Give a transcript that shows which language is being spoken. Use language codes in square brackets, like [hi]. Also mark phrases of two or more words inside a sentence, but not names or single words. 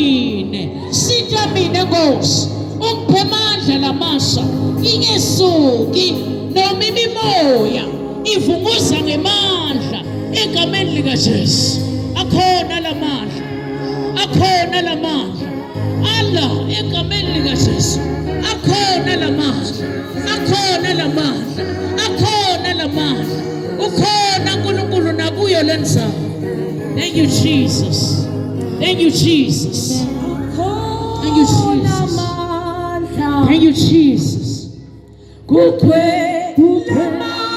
[zu] mina Nkosi ungiphe amandla lamasha ingesuki noma imimoya ivunguza ngemandla egameni lika Jesu akhona lamandla Allah egameni lika Jesu akhona lamandla ukhona uNkulunkulu nakuyo lenzawo. [en] Thank you Jesus. Thank you Jesus. Thank you Jesus. Thank you Jesus. [zu] Kukhwela